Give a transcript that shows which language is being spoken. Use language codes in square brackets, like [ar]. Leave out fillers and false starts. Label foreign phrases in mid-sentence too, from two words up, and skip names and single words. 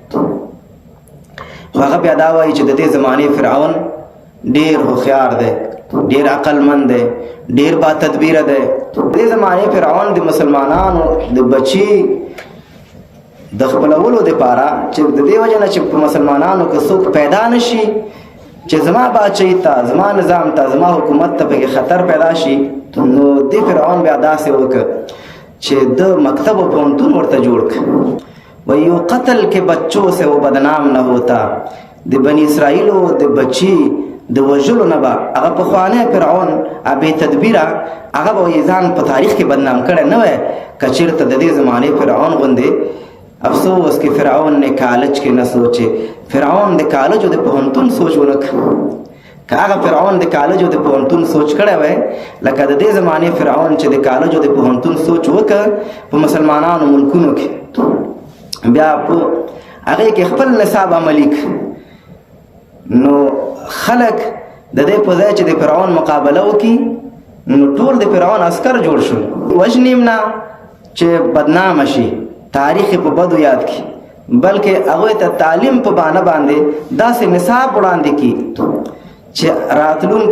[ps] خو هغه بیا دا وایي چې د دې زمانې فرعون ډېر هوښیار دی ډېر عقلمند دی ډېر با تدبیره دی د دې زمانې فرعون د مسلمانانو د بچي د خپلولو دپاره چې د دې وجه نه چې په مسلمانانو کې څوک پیدا نشي چې زما باچهي ته زما نظام ته زما حکومت ته پکې خطر پیدا شي نو دې فرعون بیا داسې وکړه چې د مکتب و پوهنتون ورته جوړ کړ و یو [ur] قتل کے بچوں سے وہ بدنام نہ ہوتا [ps] د بني اسرائیلو د بچي د وژلو نه به هغه پخوانی فرعون بې تدبیره هغه به یې ځان په تاریخ کې بدنام کړی نه وی که چېرته د دې زمانې فرعون غوندې [ur] افسوس کہ فرعون نے کالج کے نہ سوچے [ps] فرعون د کالج او د پوهنتون سوچ ونه کړ که هغه فرعون د کالج او د پوهنتون سوچ کړی وی لکه د دې زمانې فرعون چې د کالج او د پوهنتون سوچ وکړ په مسلمانانو ملکونو کې بیا په هغې کې خپل نصاب عملي نو خلق د دې په ځای چې د فرعون مقابله وکړي نو ټول د فرعون عسکر جوړ شول وژنیم نه چې بدنامه شي تاریخ په بدو یاد کی بلکې هغه ته تعلیم په بانه باندې داسې نصاب وړاندې کی چې راتلونکي